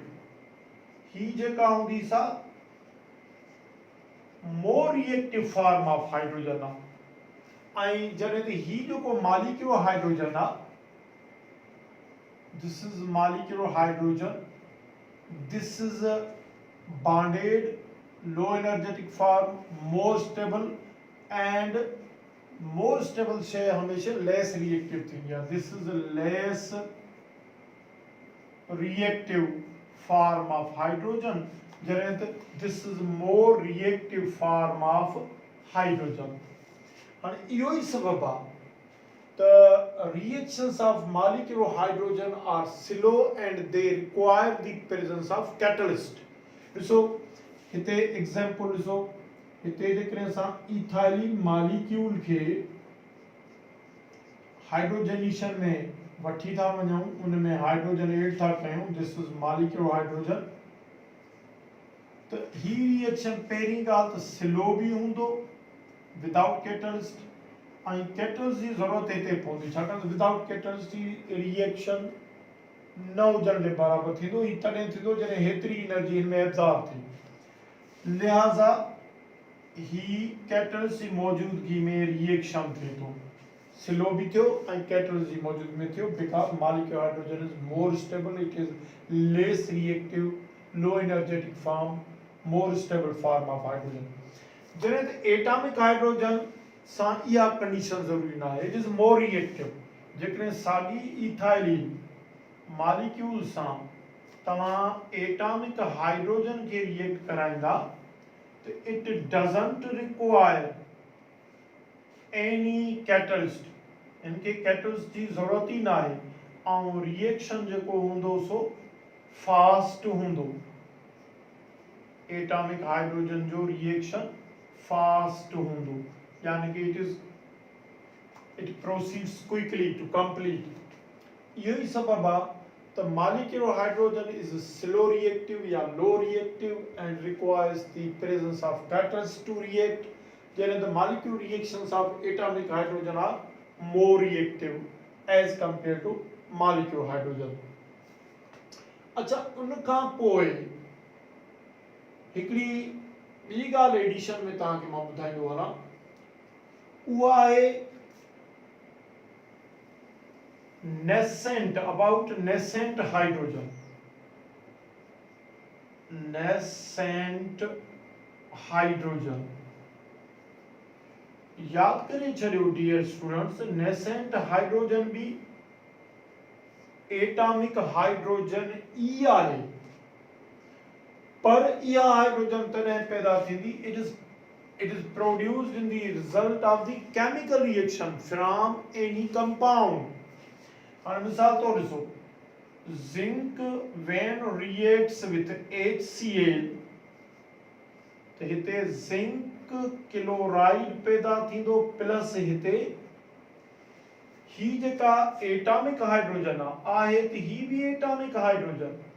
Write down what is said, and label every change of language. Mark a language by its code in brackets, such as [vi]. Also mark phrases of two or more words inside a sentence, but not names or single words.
[sd] ही जेका हूंदी सा [en] more reactive form of [sd] हाइड्रोजन आहे। ऐं जॾहिं त ही जेको [en] molecule hydrogen [sd] आहे, [en] this is molecular hydrogen, this is a bonded low energetic form, more stable and more stable [sd] शइ हमेशा [en] less reactive [sd] थींदी आहे। [en] this is a less reactive form of hydrogen, [sd] जॾहिं त [en] this is more reactive form of hydrogen। [sd] हाणे इहो ई सबब आहे त [en] reactions of molecular hydrogen are slow and they require the presence of catalyst। [sd] ॾिसो हिते एग्जांपल ॾिसो, हिते जेकॾहिं असां [en] ethylene molecule [sd] खे हाइड्रोजनेशन में वठी था वञूं, उनमें हाइड्रोजन ऐड था कयूं, [en] this is molecule hydrogen, [sd] तो ही रिएक्शन पहिरीं ॻाल्हि त स्लो भी हूंदो [en] without catalyst, [sd] ऐं कैटलिस्ट जी ज़रूरत हिते पवंदी, छाकाणि त [en] without catalyst [sd] जी रिएक्शन न हुजण जे बराबरि थींदो। ही तॾहिं थींदो जॾहिं हेतिरी एनर्जी हिन में एब्जॉर्ब थी, लिहाज़ा ही कैटलिस्ट जी मौजूदगी में रिएक्शन थिए थो, स्लो भी थियो ऐं कैटलिस्ट जी मौजूदगी में थियो, [en] because molecule hydrogen is more stable, it is less reactive, low energetic form, more stable form of hydrogen. [sd] जॾहिं त [en] atomic hydrogen [sd] सां इहा कंडीशन ज़रूरी न आहे, [en] it is more reactive. [sd] जेकॾहिं साॻी इथाइलिन मॉलिक्यूल सां तव्हां [en] atomic hydrogen [sd] खे रिएक्ट कराईंदा त [en] it doesn't require any catalyst, [sd] इनके कैटलिस्ट जी ज़रूरत ई न आहे, ऐं रिएक्शन जेको हूंदो सो फास्ट हूंदो। [en] atomic hydrogen [sd] जो [en] reaction fast [sd] हूंदो, यानी कि [en] it proceeds quickly to complete. [sd] इहो ई सबब आहे त [en] molecular hydrogen is slow reactive या low reactive and requires the presence of catalyst to react, [sd] जॾहिं त [en] molecular reactions of atomic hydrogen are more reactive as compared to molecular hydrogen. [sd] अच्छा, उन खां पोइ हिकिड़ी ॿी ॻाल्हि एडिशन में तव्हांखे मां ॿुधाईंदो वञां, उहा आहे नेसेंट, [en] about nascent hydrogen. nascent hydrogen [sd] याद करे छॾियो [en] dear students, nascent hydrogen [sd] भी [en] atomic hydrogen [sd] ई आहे, पर इहा हाइड्रोजन तॾहिं पैदा थींदी [en] it is produced in the result of the chemical reaction from any compound। [sd] हाणे मिसाल तौर ॾिसो, [en] zinc when reacts with HCl [sd] त हिते [en] zinc chloride [sd] पैदा थींदो प्लस हिते ही जेका [en] atomic hydrogen [sd] आहे त ही भी [en] atomic hydrogen,